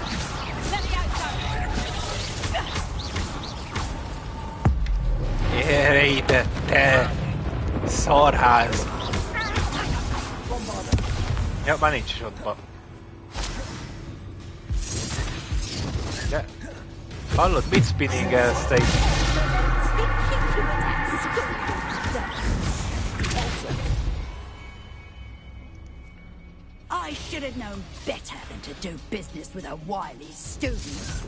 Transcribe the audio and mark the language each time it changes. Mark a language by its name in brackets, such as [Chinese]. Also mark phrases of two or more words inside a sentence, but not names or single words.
[Hungarian] Gyere ide, te szarház! Ja, már nincs is ott. De... Hallod, mit spinningelsz te itt? [English] I should have known better than to do business with a wily student.